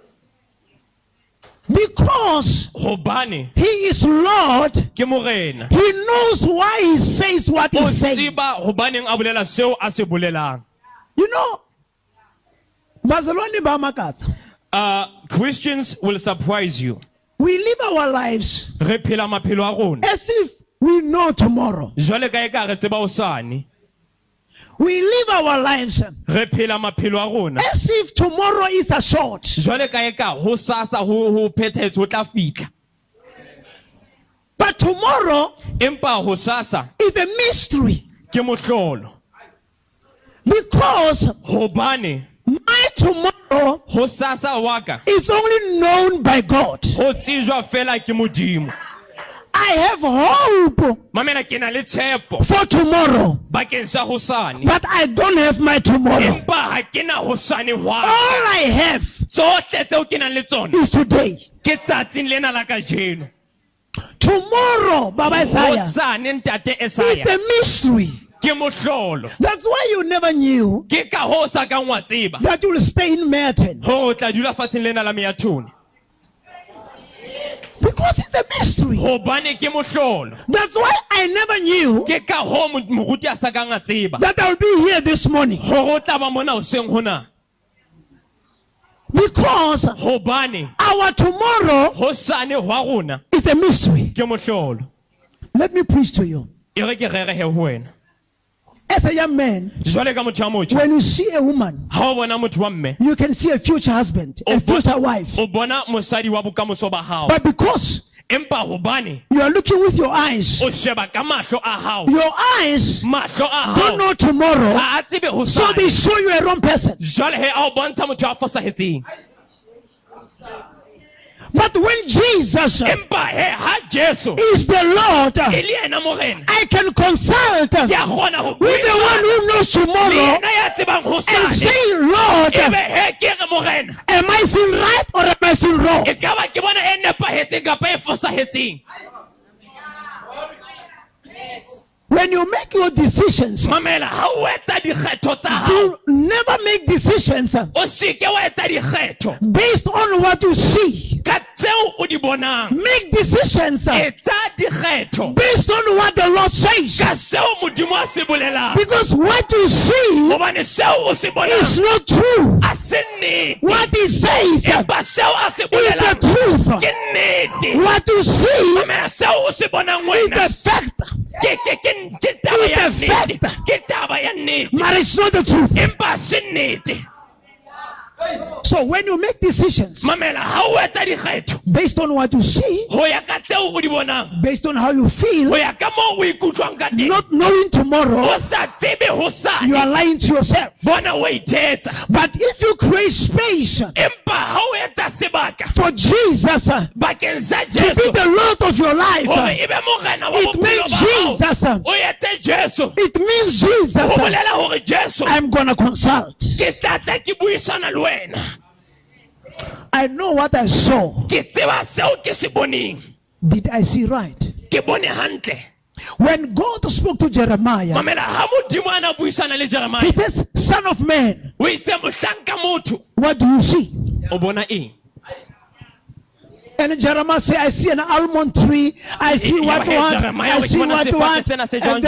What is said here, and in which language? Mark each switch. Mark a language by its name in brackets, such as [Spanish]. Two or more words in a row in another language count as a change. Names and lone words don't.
[English] Because he is Lord, he knows why he says what he says. You know, Christians will surprise you. We live our lives [Southern Sotho] Re phela maphelo a rona. [English] as if we know tomorrow. [Southern Sotho] Jwale ka eka re tseba hosane. [English] We live our lives [Southern Sotho] Re phela maphelo a rona. [English] as if tomorrow is a short. [Southern Sotho] Jwale ka eka ho sasa ho phethetse ho tla fitla. [English] But tomorrow [Southern Sotho] Empa ho sasa [English] is a mystery. [Southern Sotho] ke mohlolo. [English] Because [Southern Sotho] Hobane [English] my tomorrow [Southern Sotho] ho sasa wa ka [English] is only known by God. [Southern Sotho] ho tsijwa fela ke Modimo. [English] I have hope [Southern Sotho] Mamela ke na le tshepo [English] for tomorrow, [Southern Sotho] bakeng sa hosane. [English] but I don't have my tomorrow. [Southern Sotho] Empa ha ke na hosane [English] All [Southern Sotho] wa. [English] I have [Southern Sotho] Tsohle tseo ke nang le tsona [English] is today. [Southern Sotho] ke tsatsing lena la kajeno. [English] Tomorrow, Baba Isaiah, [Southern Sotho] Hosane ntate [English] is Esaya a mystery. [Southern Sotho] ke mohlolo. [English] That's why you never knew [Southern Sotho] Ke ka ho sa kang wa tseba [English] that you will stay in Merton. [Southern Sotho] ho tla dula fatseng lena la Meathuni. [English] Because it's a mystery. [Southern Sotho] Hobane ke mohlolo. [English] That's why I never knew [Southern Sotho] Ke ka ho moruti a sa kang a tseba [English] that I'll be here this morning. [Southern Sotho] ho tla ba mona hoseng hona. [English] Because [Southern Sotho] Hobane [English] our tomorrow [Southern Sotho] hosane hwa rona [English] is a mystery. [Southern Sotho] ke mohlolo. [English] Let me preach to you. [Southern Sotho] E re ke rere he ho wena. [English] As a young man, [Southern Sotho] Jwale ka motho a motjha [English] when you see a woman, [Southern Sotho] ha o bona motho wa mme [English] you can see a future husband, a future wife. [Southern Sotho] o bona mosadi wa bokamoso ba hao. [English] But because [Southern Sotho] Empa hobane [English] you are looking with your eyes, [Southern Sotho] o sheba ka mahlo a hao. [English] your eyes [Southern Sotho] Mahlo a [English] don't [Southern Sotho] hao [English] know tomorrow, [Southern Sotho] ha a tsebe [English] so they [Southern Sotho] hosane. [English] show you a wrong person. [Southern Sotho] Jwale he a o bontsha motho a fosahetseng. [English] But when Jesus [Southern Sotho] Empa he ha Jesu [English] is the Lord, [Southern Sotho] e le yena morena, [English] I can consult [Southern Sotho] ke a [English] with [Southern Sotho] kgona ho [English] the one [Southern Sotho] buisana [English] who knows [Southern Sotho] le [English] tomorrow [Southern Sotho] yena ya tsebang [English] and [Southern Sotho] hosane. [English] say, Lord, [Southern Sotho] Ebe he ke re morena, [English] am I seeing right or am I seeing wrong? [Southern Sotho] e ka ba ke bona e nepahetseng kapa e fosahetseng. [English] When you make your decisions, [Southern Sotho] Mamela ha o etsa dikgetho tsa hao, [English] you never make decisions [Southern Sotho] o se ke wa etsa dikgetho [English] based on what you see. [Southern Sotho] ka tseo o di bonang. [English] Make decisions [Southern Sotho] Etsa dikgetho [English] based on what the Lord says. [Southern Sotho] ka seo Modimo a se bolelang. [English] Because what you see [Southern Sotho] Hobane seo o se [English] is [Southern Sotho] bonang [English] not true. [Southern Sotho] a se nnete. [English] What he says is [Southern Sotho] Empa seo a se [English] the [Southern Sotho] bolelang [English] truth. [Southern Sotho] ke nnete. [English] What you see [Southern Sotho] Mamela seo o se bonang [English] is [Southern Sotho] wena [English] the fact, [Southern Sotho] ke taba ya [English] It's a [Southern Sotho] nnete. [English] fact. [Southern Sotho] Ke taba ya nnete. [English] but it's not the truth. [Southern Sotho] Empa se nnete. [English] So when you make decisions [Southern Sotho] Mamela ha o etsa dikgetho [English] based on what you see, [Southern Sotho] ho ya ka tseo o di bonang, [English] based on how you [Southern Sotho] ho [English] feel, [Southern Sotho] ya ka moo o ikutlwang ka teng, [English] not knowing tomorrow, [Southern Sotho] o sa tsebe [English] you [Southern Sotho] hosane, [English] are lying to yourself. [Southern Sotho] bona o ithetsa. [English] But if you create space [Southern Sotho] Empa ha o etsa sebaka [English] for Jesus to [Southern Sotho] bakeng sa [English] be [Southern Sotho] Jesu [English] the Lord of your life, [Southern Sotho] hore ebe morena wa [English] it [Southern Sotho] bophelo [English] means [Southern Sotho] ba hao, [English] Jesus, [Southern Sotho] o etse Jesu, [English] it means Jesus, [Southern Sotho] ho bolela hore Jesu [English] I'm gonna consult. [Southern Sotho] ke tlatla ke buisana le wena. [English] I know what I saw. [Southern Sotho] Ke tseba seo ke se boneng, [English] Did I see right? [Southern Sotho] ke bone hantle. [English] When God spoke to Jeremiah, [Southern Sotho] Mamela ha Modimo a na buisana le [English] he Jeremiah, says, Son of man, [Southern Sotho] o itse mohlanka motho, [English] what do you see? [Southern Sotho] o bona eng? [English] And Jeremiah said, I see an almond tree, I see what one, I see what one.